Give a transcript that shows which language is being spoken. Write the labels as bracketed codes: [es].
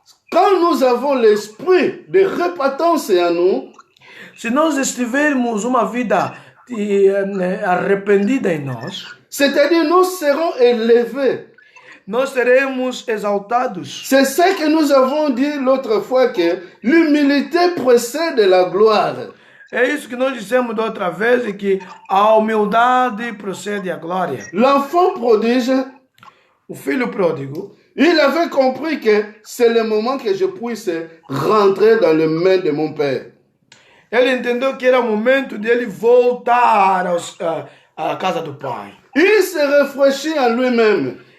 [fr] Quand nous avons l'esprit de repentance en nous, [pt] se nós estivermos uma vida arrependida em nós, [fr] c'est-à-dire nous serons élevés. [pt] Nós seremos exaltados. [fr] C'est ça que nous avons dit l'autre fois, que l'humilité précède la gloire. [pt] É isso que nós dissemos da outra vez, e que a humildade procede à glória. [fr] L'enfant prodige, [pt] o filho pródigo, [fr] il avait compris que c'est le moment que je puisse rentrer dans les mains de mon père. [pt] Ele entendeu que era o momento de ele voltar à casa do pai. [fr] Il se réfléchit en lui-même.